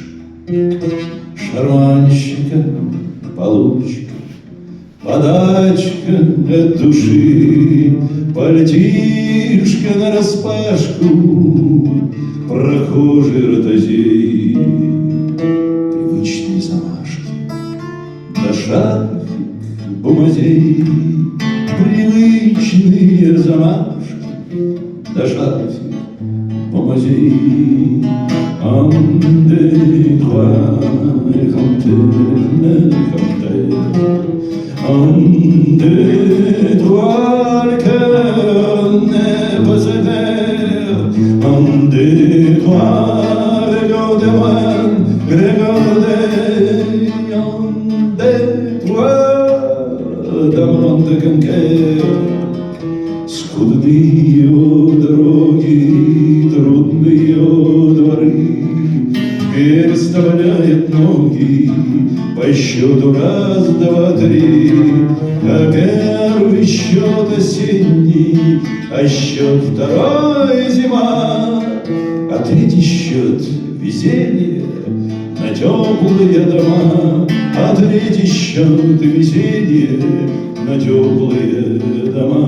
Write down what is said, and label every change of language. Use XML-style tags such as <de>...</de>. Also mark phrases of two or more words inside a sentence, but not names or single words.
<ru>Шарманщика, получка, подачка от души, пальтишко нараспашку, прохожий ротозей, привычные замашки, да шарфик бумазей, привычные замашки, да шарфик бумазей.</ru> <fr>Un, deux, trois, un, deux, trois, le cœur n'est pas sévère. Un, deux, trois, regardez-moi, regardez. Un, deux, trois, дамо панте канкер.</fr> <ru>Скудные дороги, трудные дворы, переставляет ноги по счету раз, два, три. А первый счет осенний, а счет второй зима, а третий счет везение на теплые дома, а третий счет везение на теплые дома.</ru>